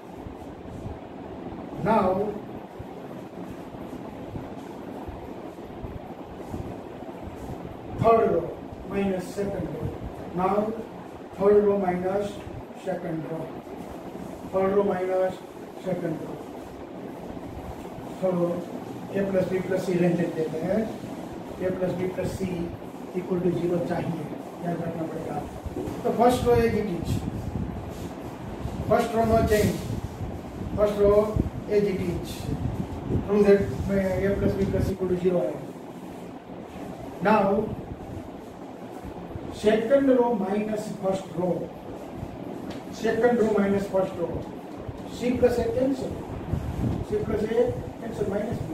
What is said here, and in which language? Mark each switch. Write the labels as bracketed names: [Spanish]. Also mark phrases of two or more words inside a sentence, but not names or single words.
[English] Now third row minus second row. Now third row minus second row. Third row minus second row. So A plus B plus C रेंज [Hindi] देते हैं. [English] A plus B plus C equal to 0 [Hindi] चाहिए, याद रखना पड़ेगा. [English] तो first row as it is. first row no change. first row as it is. prove that A plus B plus C equal to 0 है. नाउ second row minus first row. Second row minus first row. C plus A cancel. C plus A cancel minus B.